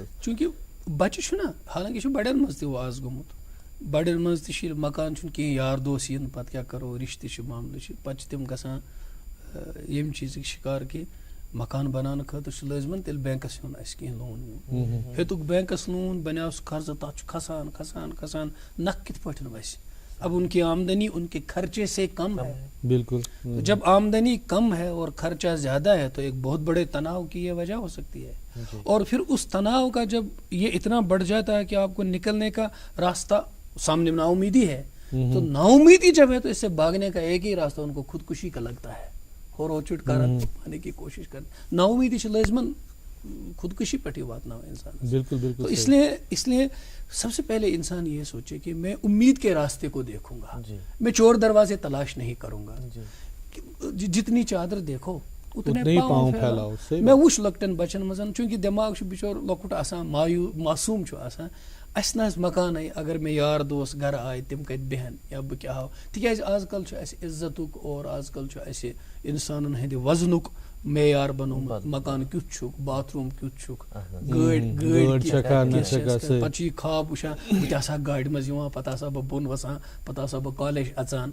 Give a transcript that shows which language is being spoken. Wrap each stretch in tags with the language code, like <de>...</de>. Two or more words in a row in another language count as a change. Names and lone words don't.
<ks>چوٗنٛکہِ بچہِ چھُنہ حالانکہِ چھُ بڑٮ۪ن منٛز تہِ واز گوٚمُت بڑٮ۪ن منٛز تہِ چھِ مکان چھُنہٕ کینٛہہ یار دوس یِن پتہٕ کیٛاہ کرو رشتہٕ چھِ معاملہٕ چھِ پتہٕ چھِ تِم گژھان ییٚمہِ چیٖزٕکۍ شِکار کہِ مکان بناونہٕ خٲطرٕ چھُ لٲزمن تیٚلہِ بینکس ہیوٚن اسہِ کینٛہہ لون وون ہیوٚتُکھ بینکس لون بنیو سُہ قرضہٕ تتھ چھُ کھسان کھسان کھسان نکھ کِتھ پٲٹھۍ وسہِ.</ks> <ur>اب ان کی آمدنی ان کے خرچے سے کم ہے. بالکل جب آمدنی کم ہے اور خرچہ زیادہ ہے تو ایک بہت بڑے تناؤ کی یہ وجہ ہو سکتی ہے. اور پھر اس تناؤ کا جب یہ اتنا بڑھ جاتا ہے کہ آپ کو نکلنے کا راستہ سامنے نا امیدی ہے تو نا امیدی جب ہے تو اس سے بھاگنے کا ایک ہی راستہ ان کو خودکشی کا لگتا ہے اور وہ چٹکارا پانے کی کوشش کرتے. نا امیدی سے لازمن خودکشی پہ ہی واتنا انسان. بالکل بالکل. تو اس لیے سب سے پہلے انسان یہ سوچے کہ میں امید کے راستے کو دیکھوں گا. میں چور دروازے تلاش نہیں کروں گا. جتنی چادر دیکھو اتنے پاؤں پھیلاؤ.</ur> <ks>میں وچھ لۄکٹٮ۪ن بچن منٛز چوٗنٛکہِ دٮ۪ماغ چھُ بِچور لۄکُٹ آسان معصوٗم چھُ آسان اسہِ نہ آسہِ مکانٕے اگر مےٚ یار دوس گرٕ آیہِ تِم کتہِ بیٚہن یا بہٕ کیٛاہ ہاو. تِکیٛازِ آز کل چھُ اسہِ عزتُک اور آز کل چھُ اسہِ انسانن ہٕنٛدِ وزنُک معیار بنومُت. مکان کیُتھ چھُکھ باتھ روٗم کیُتھ چھُکھ گٲڑۍ پتہٕ چھُ یہِ خواب وٕچھان بہٕ تہِ آسہٕ ہا گاڑِ منٛز یِوان پتہٕ آسہٕ ہا بہٕ بۄن وسان پتہٕ آسہٕ ہا بہٕ کالیج اژان.</ks>